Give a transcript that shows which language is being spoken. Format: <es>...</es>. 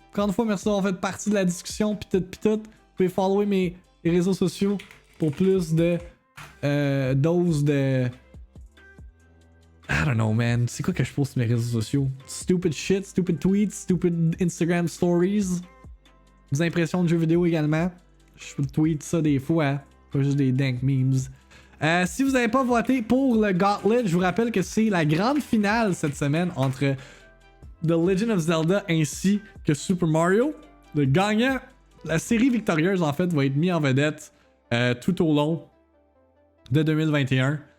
<fr>Encore une fois, merci d'avoir fait partie de la discussion. Pis tout. Vous pouvez follower mes réseaux sociaux pour plus de doses de...</fr> <en>I don't know, man.</en> <fr>C'est quoi que je poste sur mes réseaux sociaux?</fr> <en>Stupid shit, stupid tweets, stupid Instagram stories.</en> <fr>Des impressions de jeux vidéo également. Je tweet ça des fois. Pas juste des dank memes. Si vous n'avez pas voté pour le Gauntlet, je vous rappelle que c'est la grande finale cette semaine entre The Legend of Zelda ainsi que Super Mario. Le gagnant, la série victorieuse en fait, va être mis en vedette tout au long de 2021.</fr>